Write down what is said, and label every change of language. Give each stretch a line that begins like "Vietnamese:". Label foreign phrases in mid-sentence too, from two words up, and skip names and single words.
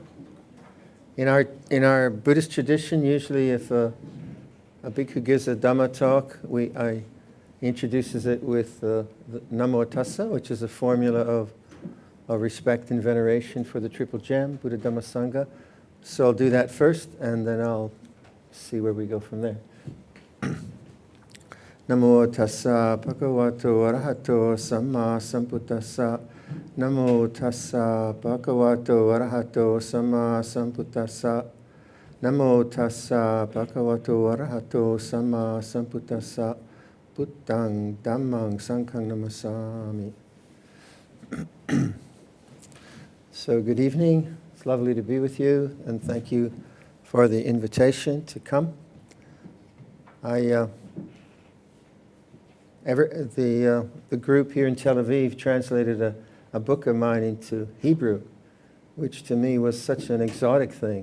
English: In our Buddhist tradition, usually if a bhikkhu gives a Dhamma talk, I introduces it with the
Pali: Namo Tassa,
English: which is a formula of respect and veneration for the Triple Gem, Buddha Dhamma Sangha. So I'll do that first, and then I'll see where we go from there.
Pali: Namo Tassa Bhagavato Arahato Samma Sambuddhassa. Namo Tassa Bhagavato Arahato Samma Sambuddhassa. Namo Tassa Bhagavato Arahato Samma Sambuddhassa. Buddhang Dhammang Sanghang Namasami.
English: So good evening. It's lovely to be with you, and thank you for the invitation to come. The group here in Tel Aviv translated a book of mine into Hebrew, which to me was such an exotic thing.